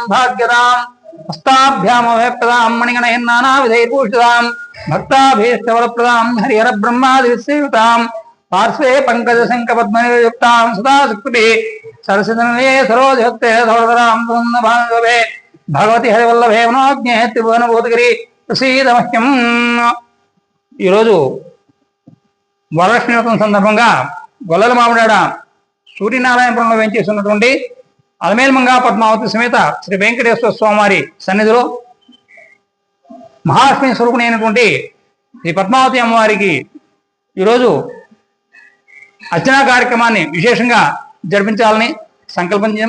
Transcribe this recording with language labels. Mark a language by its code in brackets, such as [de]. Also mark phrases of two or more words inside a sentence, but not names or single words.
[sa] भाग्यदां हस्ताभ्यामभयप्रदां मणिगणैर्नानाविधैर्भूषितां भक्ताभीष्टवरप्रदां हरिहरब्रह्मादिसेवितां पार्श्वे पङ्कजशङ्खपद्मनियुक्तां सदा शक्तिभिः सरसितनये सरोजभक्ते सहोदरां पूर्णभागवे भगवति हरिवल्लभे मनोज्ञे त्रिभुवनभूतगिरि प्रसीदमह्यं। [te] ఈరోజు వరలక్ష్మి వ్రతం సందర్భంగా గొల్లల మామిడాడ సూర్యనారాయణపురంలో వేంచేస్తున్నటువంటి అలమేలుమంగ పద్మావతి సమేత శ్రీ వెంకటేశ్వర స్వామివారి సన్నిధిలో మహాలక్ష్మి స్వరూపిణి అయినటువంటి శ్రీ పద్మావతి అమ్మవారికి ఈరోజు అర్చనా కార్యక్రమాన్ని విశేషంగా జరిపించాలని సంకల్పించాం.